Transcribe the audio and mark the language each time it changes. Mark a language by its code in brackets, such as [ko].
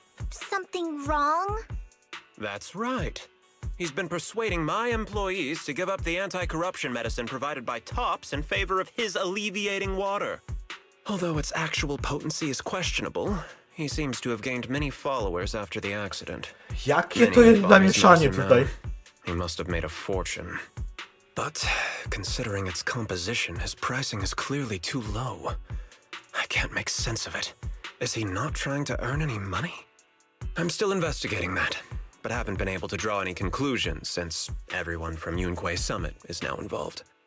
[en] Something wrong? That's right. He's been persuading my employees to give up the anti-corruption medicine provided by Tops in favor of his alleviating water. Although its actual potency is questionable, he seems to have gained many followers after the accident. [pl] Jakie to jest zamieszanie tutaj? [en] He must have made a fortune. But considering its composition, his pricing is clearly too low. I can't make sense of it. Is he not trying to earn any money? I'm still investigating that, but haven't been able to draw any conclusions since everyone from Yunque Summit is now involved.